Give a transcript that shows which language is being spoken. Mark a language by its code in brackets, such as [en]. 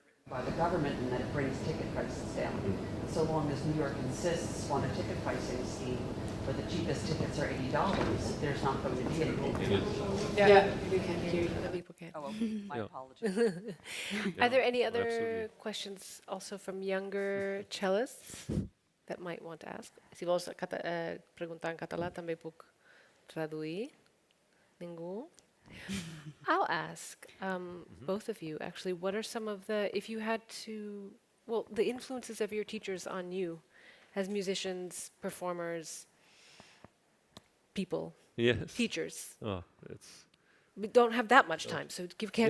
[en] By the government, and that it brings ticket prices down. So long as New York insists on a ticket pricing scheme where the cheapest tickets are $80, there's not going to be any ticket. Yeah, we can hear you. The people can't. Oh, okay. My apologies. Are there any other absolutely. questions also from younger cellists that might want to ask? [ca] Si vols perguntar en català, també puc traduir. Ningú? [en] I'll ask both of you, actually, what are some of the, if you had to, well, the influences of your teachers on you as musicians, performers, people, Yes. teachers? Oh, it's We don't have that much time, so you can't